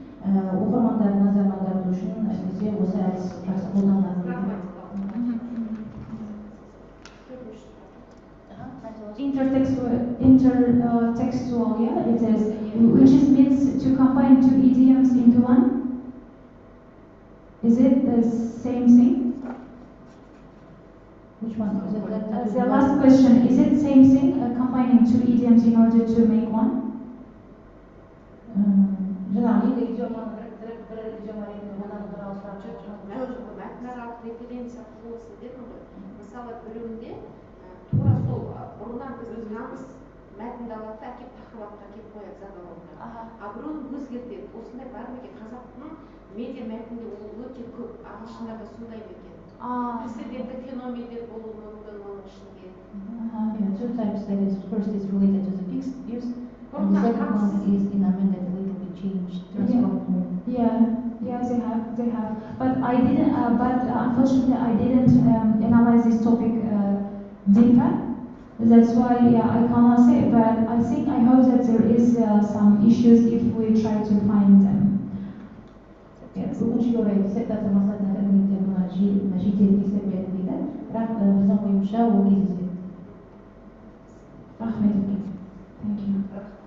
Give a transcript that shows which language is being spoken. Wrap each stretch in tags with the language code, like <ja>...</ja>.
<kk>Оқырмандардың назарын аударту үшін әсіресе осы әдіс жақсы қолданылады.</kk> <en>Intertextual, yeah, it is, which is means to combine two idioms into one. Is it the same thing? Which one? Is it The last question, is it same thing, combining two idioms in order to make one?</en> <kk>Жаңағы екі идиоманы бір идиома ретінде қолдану туралы сұрап мәтінаралық референция құрылысы дедім ғой. Мысалы білімде тура сол бұрыннан біз өзіміз мәтінді алады да әкеп тақырыпқа әкеп қояды заголовкына. А біреуін өзгертеді. Осындай бар ма екен? Қазақтың медиа мәтінде ол өте көп. Ағылшында да сондай ма екен? Прецедентті феномендер болуы мүмкін оның ішінде.</kk> <en>Two types, that is, first is related to the fixed use, and the second one is in amended, a little bit changed. Yeah, they have. But I didn't. Unfortunately, I didn't analyze this topic deeper. That's why I cannot say. But I hope that there is some issues if we try to find them.</en> <kk>Өкінішке орай диссертация мақсатында кабинетте бұны жеделдік есептелді дейді, бірақ біздің ойымызша ол кездеспеді. Рахмет.</kk> <en>Thank you.</en>